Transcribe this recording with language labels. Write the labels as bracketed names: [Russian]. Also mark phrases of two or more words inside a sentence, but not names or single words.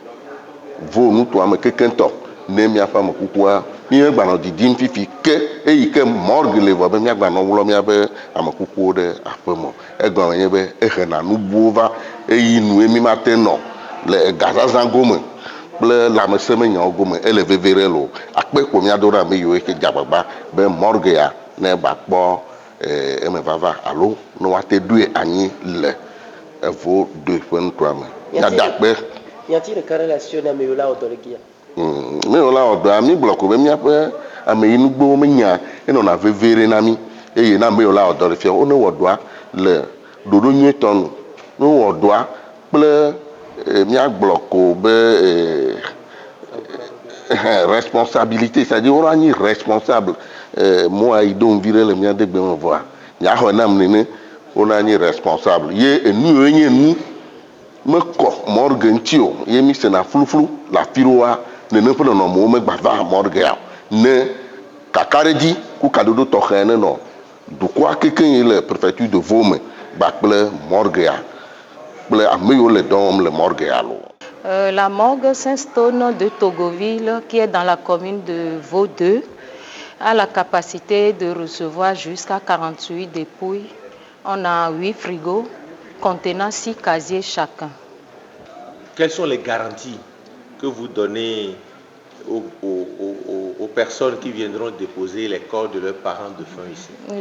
[Ewe] vo nutoa me kekentɔ ne miaƒe amekukua mi gbanɔ didim fifi ke eyi ke morgue le vɔ be mia gbanɔ wlɔ miaƒe amekukuwo ɖe aƒeme egɔme nye be ehena nubuwo va eyi nu mi mate nɔ le gazazã gome kple lãmesemenyawo gome ele veve ɖe lo akpe ko mia do ɖe ame yiwo ke dze agbagba be morgue ya ne ba kpɔ eme vava alo ne woate ɖoe anyi le evo do ƒe nutoa me mia da akpe. [French] Y a-t-il aucune relation avec le Odolegia? [Ewe] Mi la odoa mi gblɔ ko be miaƒe ameyinugbewo menya enɔna vevere na mi eye na mi la odɔ le fia wo ne wɔ dɔa le ɖoɖo nyuietɔ nu ne wɔ dɔa kple miagblɔ ko be [French] responsabilité c'est-à-dire [Ewe] wo anyi responsable moa yi do nvi ɖe le mia de gbe me vɔa miaxɔ nam nene wo anyi responsable ye enu ye nye nu mekɔ morgue ŋuti o ye mi sena fluflu le afi ɖoa nene ƒe nɔnɔmewo megba va morguea ne kakaɖedzi ku kaɖoɖo tɔxɛ ne nɔ dukɔa kekeŋ le préfecture de Vaud me gba kple morguea kple ame yiwo le dɔ wɔm le morguea lo. [French] La morgue Saint-Stone de Togoville, qui est dans la commune de Vaud 2, a la capacité de recevoir jusqu'à 48 dépouilles. On a 8 frigos contenant 6 casiers chacun. Quelles sont les garanties que vous donnez aux personnes qui viendront déposer les corps de leurs parents défunts ici?